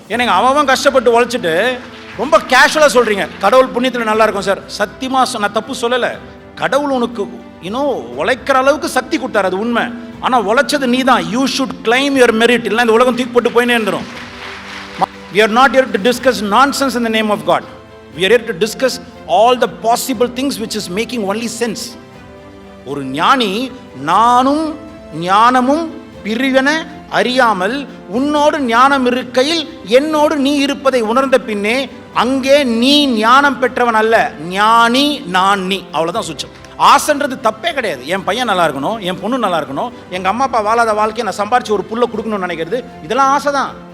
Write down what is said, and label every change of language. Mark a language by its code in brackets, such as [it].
[ta] எனக்கு அவன் கஷ்டப்பட்டு உழைச்சிட்டு ரொம்ப கேஷுவலாக சொல்கிறீங்க கடவுள் புண்ணியத்தில் நல்லா இருக்கும் சார். சத்தியமாக நான் தப்பு சொல்லலை. கடவுள் உனக்கு உழைக்கிற அளவுக்கு சக்தி கொடுத்தாரு, அது உண்மை. ஆனால் உழைச்சது நீ தான். [en] You should claim your merit. [ta] இல்லை இந்த உலகம் தூக்கி போட்டு போயினே இருந்துடும். [en] We are not here to discuss nonsense in the name of God. We are here to discuss all the possible things which is making only sense. [ta] ஒரு ஞானி நானும் ஞானமும் பிரிவென அறியாமல் உன்னோடு ஞானம் இருக்கையில் என்னோடு நீ இருப்பதை உணர்ந்த பின்னே அங்கே நீ ஞானம் பெற்றவன் அல்ல, ஞானி நான் நீ. அவ்வளோதான் சுச்சம். ஆசைன்றது தப்பே கிடையாது. என் பையன் நல்லா இருக்கணும், என் பொண்ணு நல்லா இருக்கணும், எங்கள் அம்மா அப்பா வாழாத வாழ்க்கையை நான் சம்பாரிச்சு ஒரு புல்லை கொடுக்கணும்னு நினைக்கிறது, இதெல்லாம் ஆசை தான்.